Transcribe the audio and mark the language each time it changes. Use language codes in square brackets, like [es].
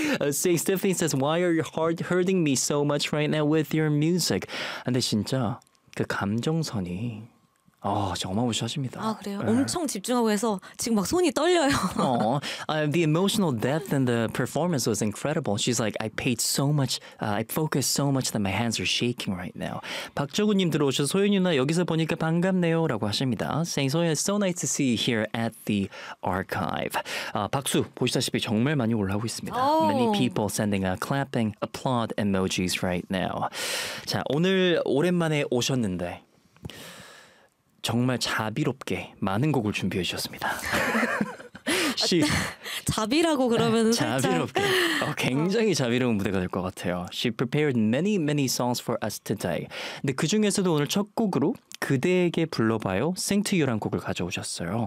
[en] Say, Stephanie says, why are you heart hurting me so much right now with your music? [ko] 근데 진짜 그 감정선이 정말 무시하십니다. 아, 그래요? 엄청 집중하고 해서 지금 막 손이 떨려요. [en] The emotional depth in the performance was incredible. She's like, I focused so much that my hands are shaking right now. [ko] 박정우님 들어오셔서 소연 누나 여기서 보니까 반갑네요 라고 하십니다. [en] Saying, 소연, so nice to see you here at the archive. [ko] 박수 보시다시피 정말 많이 올라오고 있습니다. [en] Many people sending a clapping applaud emojis right now. [ko] 자, 오늘 오랜만에 오셨는데 정말 자비롭게 많은 곡을 준비해 주셨습니다. 자비라고 그러면 자비롭게 굉장히 자비로운 무대가 될 것 같아요. [en] She prepared many many songs for us today. [ko] 근데 그 중에서도 오늘 첫 곡으로 그대에게 불러봐요 Sing to You란 곡을 가져오셨어요.